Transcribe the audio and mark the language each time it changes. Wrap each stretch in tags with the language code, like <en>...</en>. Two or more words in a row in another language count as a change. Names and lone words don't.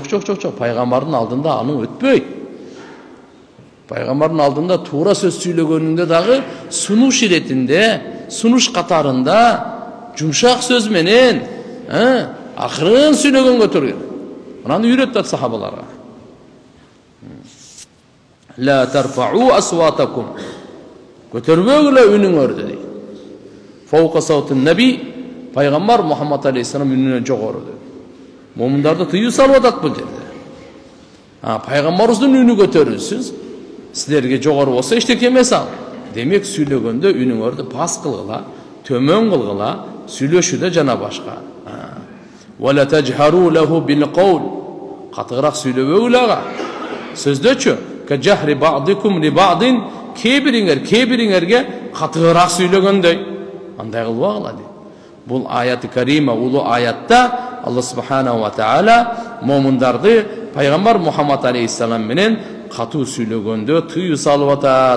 <ky>Пайгамбардын алдында анын өтпөйт. Пайгамбардын алдында туура сөз сүйлөгөнүндө дагы сунуш иретинде, сунуш катарында жумшак сөз менен, акырын сүйлөгөнгө турган. Ананы үйрөттү сахабаларга.</ky> <ar>لا ترفعوا أصواتكم.</ar> <ky>Көтөрбөгүлө үнүңөрдү дейт.</ky> <ar>فوق صوت النبي,</ar> <ky>пайгамбар Мухаммад алейхиссалам үнүнөн жогору дейт. Момундарды тыюу салып атат бул жерде. Пайгамбарыбыздын үнү көтөрүлсүн, силерге жогору болсо эчтеке эмес ал. Демек сүйлөгөндө үнүңөрдү пас кылгыла, төмөн кылгыла, сүйлөшүүдө жана башка.</ky> <ar>ولا تجهروا له بالقول.</ar> <ky>Катыгыраак сүйлөбөгүлө ага. Сөздөчү,</ky> <ar>كجهر بعضكم لبعض,</ar> <ky>кээ-бириңерге катыгыраак сүйлөгөндөй. Андай кылбагыла дейт. Бул аяты карима, улуу аятта Алла</ky> <ar>سبحانه وتعالى</ar> <ky>момундарды пайгамбар Мухаммад алейхиссалам менен катуу сүйлөгөндө тыюу салып атат.</ky>